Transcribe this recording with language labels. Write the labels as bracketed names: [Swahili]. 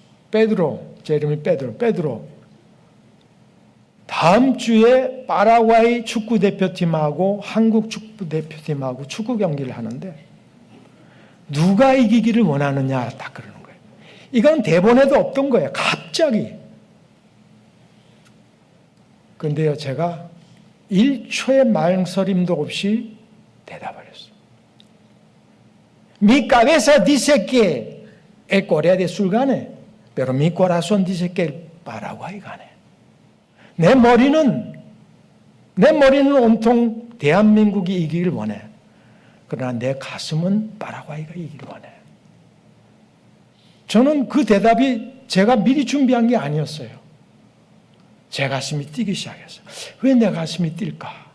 [Korean] 베드로, 제 이름이 베드로. 다음 주에 파라과이 축구대표팀하고 한국 축구대표팀하고 축구 경기를 하는데 누가 이기기를 원하느냐 딱 그러는 거예요. 이건 대본에도 없던 거예요. 갑자기. 그런데요, 제가 1초의 망설임도 없이 대답을 했어요. [Spanish] Mi cabeza dice que el Corea del Sur gane, pero mi corazón dice que el Paraguay gane. [Korean] 내 머리는 온통 대한민국이 이기길 원해. 그러나 내 가슴은 파라과이가 이기길 원해. 저는 그 대답이 제가 미리 준비한 게 아니었어요. 제 가슴이 뛰기 시작했어요. 왜 내 가슴이 뛸까?